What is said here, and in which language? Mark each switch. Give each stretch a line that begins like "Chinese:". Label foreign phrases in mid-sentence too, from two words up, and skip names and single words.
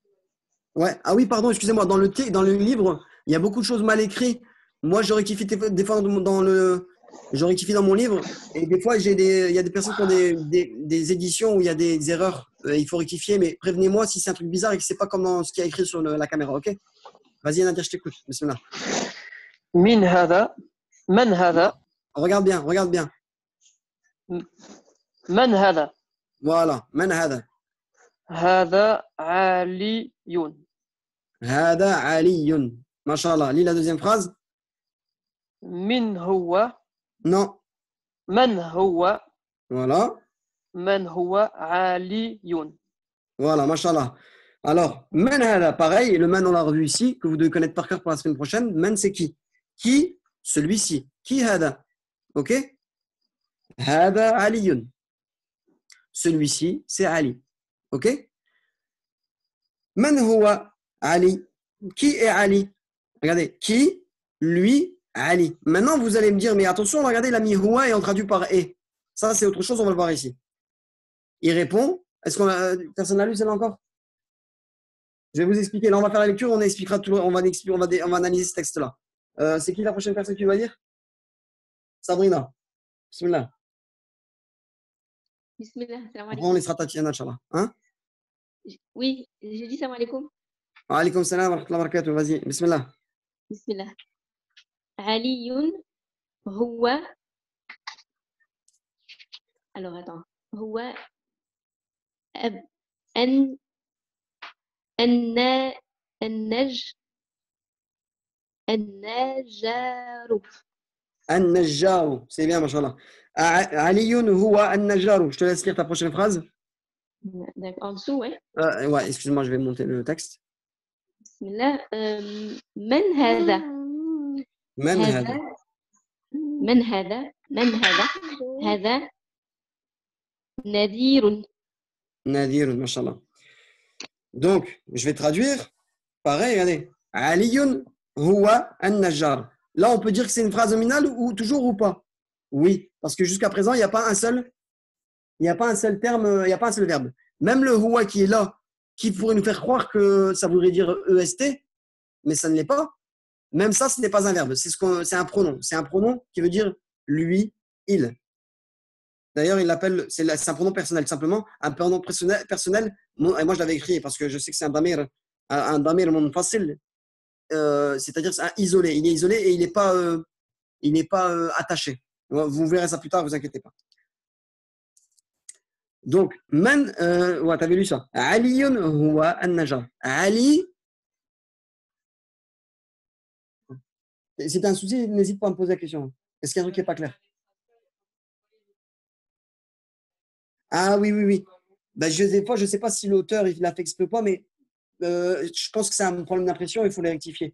French: Ah oui, pardon, excusez-moi. Dans le livre, il y a beaucoup de choses mal écrites. Moi, je rectifie des fois je rectifie dans mon livre. Et des fois, il y a des personnes qui ont des éditions où il y a des erreurs. Il faut rectifier, mais prévenez-moi si c'est un truc bizarre et que c'est pas comme dans ce qui est écrit sur la caméra, ok? Vas-y, Nadia, je t'écoute.
Arabic: Bismillah. من هذا. من هذا.
French: Regarde bien.
Arabic: من هذا. Voilà. من هذا. هذا علي. هذا علي.
French: Mashallah. Lis la deuxième phrase.
Arabic: من هو.
French: Non.
Arabic: من هو.
French: Voilà.
Arabic: من هو علي.
French: Voilà, mashallah. Alors,
Arabic: من هذا,
French: pareil, le man on l'a revu ici, que vous devez connaître par cœur pour la semaine prochaine. Man, c'est qui? Qui? Celui-ci. Qui hada? Ok?
Arabic: هذا علي.
French: Celui-ci, c'est Ali. Ok?
Arabic: من هو علي.
French: Qui est Ali? Regardez, qui? Lui, Ali. Maintenant, vous allez me dire, mais attention, regardez, il a mis huwa et on traduit par et. Ça, c'est autre chose, on va le voir ici. Il répond. Est-ce qu'on a. Personne n'a lu celle-là encore? Je vais vous expliquer. Là, on va faire la lecture, on expliquera tout, on va analyser ce texte-là. C'est qui la prochaine personne qui va dire? Sabrina. Bismillah.
Arabic: بسم الله، سلام
French: Après, on laissera Tatiana, Inch'Allah. Hein? Oui, j'ai dit
Arabic: سلام عليكم. وعليكم السلام ورحمة الله وبركاته.
French: Vas-y,
Arabic: bismillah. بسم الله. علي هو.
French: Alors attends.
Arabic: هو ان ان النج النجار. An-Najjaru.
French: C'est bien, machallah.
Arabic: علي هو النجار.
French: Je te laisse lire ta prochaine phrase. D'accord, en dessous, ouais. Ouais, excuse-moi, je vais monter le texte.
Arabic: Bismillah. من هذا؟ من هذا. من هذا؟ من هذا؟ هذا نذير.
French: Nadir, machallah. Donc, je vais traduire. Pareil, regardez.
Arabic: علي هو النجار.
French: Là, on peut dire que c'est une phrase nominale ou toujours ou pas? Oui, parce que jusqu'à présent, il n'y a pas un seul terme, il n'y a pas un seul verbe. Même le huwa qui est là, qui pourrait nous faire croire que ça voudrait dire EST, mais ça ne l'est pas. Même ça, ce n'est pas un verbe. C'est un pronom. C'est un pronom qui veut dire lui, il. D'ailleurs, il l'appelle, c'est un pronom personnel, simplement. Un pronom personnel, et moi je l'avais écrit parce que je sais que c'est un
Arabic: ضمير منفصل,
French: c'est-à-dire c'est un isolé. Il est isolé et il n'est pas attaché. Vous verrez ça plus tard, ne vous inquiétez pas. Donc, man, ouais, t'avais lu ça.
Arabic: علي هو النجار. Ali.
French: Si t'as un souci, n'hésite pas à me poser la question. Est-ce qu'il y a un truc qui n'est pas clair? Ah oui, oui, oui. Ben, je ne sais pas si l'auteur il l'a fait exprès ou pas, mais je pense que c'est un problème d'impression, il faut les rectifier.